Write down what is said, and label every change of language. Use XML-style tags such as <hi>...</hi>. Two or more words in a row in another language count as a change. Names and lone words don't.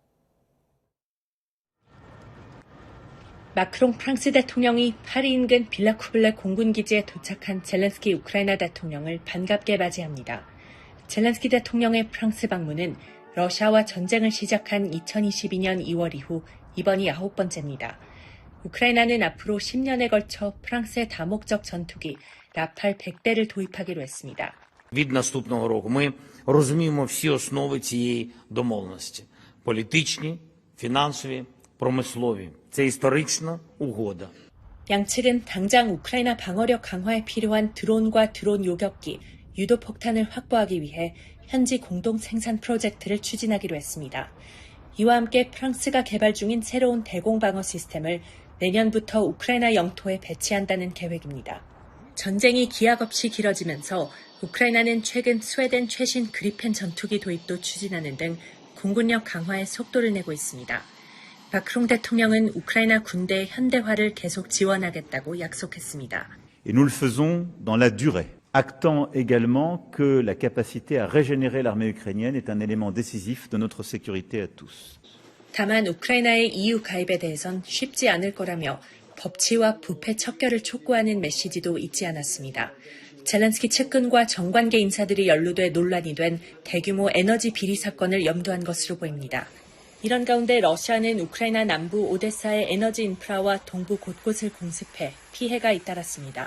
<ko>마크롱 프랑스 대통령이 파리 인근 빌라쿠블레 공군기지에 도착한 젤렌스키 우크라이나 대통령을 반갑게 맞이합니다. 젤렌스키 대통령의 프랑스 방문은 러시아와 전쟁을 시작한 2022년 2월 이후 이번이 9번째입니다. 우크라이나는 앞으로 10년에 걸쳐 프랑스의 다목적 전투기 라팔 100대를 도입하기로 했습니다.</ko> <uk>Від наступного року ми розуміємо всі основи цієї домовленості: політичні, фінансові, промислові. Це історична угода.</uk> <ko>양측은 당장 우크라이나 방어력 강화에 필요한 드론과 드론 요격기, 유도폭탄을 확보하기 위해 현지 공동 생산 프로젝트를 추진하기로 했습니다. 이와 함께 프랑스가 개발 중인 새로운 대공 방어 시스템을 내년부터 우크라이나 영토에 배치한다는 계획입니다. 전쟁이 기약 없이 길어지면서 우크라이나는 최근 스웨덴 최신 그리펜 전투기 도입도 추진하는 등 공군력 강화에 속도를 내고 있습니다. 마크롱 대통령은 우크라이나 군대의 현대화를 계속 지원하겠다고 약속했습니다.</ko> <fr>Et nous le faisons dans la durée, actant également que la capacité à régénérer l'armée ukrainienne est un élément décisif de notre sécurité à tous.</fr> <ko>다만 우크라이나의 EU 가입에 대해선 쉽지 않을 거라며 법치와 부패 척결을 촉구하는 메시지도 잊지 않았습니다. 젤렌스키 측근과 정관계 인사들이 연루돼 논란이 된 대규모 에너지 비리 사건을 염두한 것으로 보입니다. 이런 가운데 러시아는 우크라이나 남부 오데사의 에너지 인프라와 동부 곳곳을 공습해 피해가 잇따랐습니다.</ko>